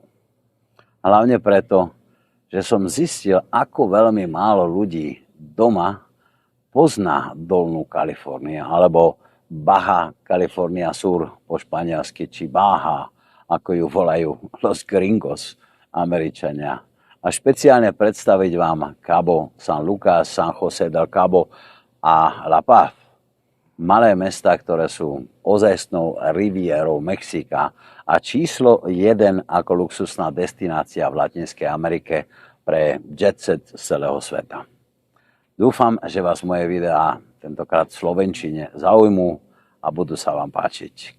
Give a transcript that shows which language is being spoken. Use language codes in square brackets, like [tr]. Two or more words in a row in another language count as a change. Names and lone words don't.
[sk] Hlavne preto, že som zistil, ako veľmi málo ľudí doma pozná Dolnú Kaliforniu, alebo Baja California Sur po španielsky, či Baja, ako ju volajú Los Gringos, Američania. A špeciálne predstaviť vám Cabo San Lucas, San José del Cabo a La Paz. Malé mestá, ktoré sú ozajstnou rivierou Mexika a číslo 1 ako luxusná destinácia v Latinskej Amerike pre jet set z celého sveta. Dúfam, že vás moje videá, tentokrát v slovenčine, zaujmú a budú sa vám páčiť.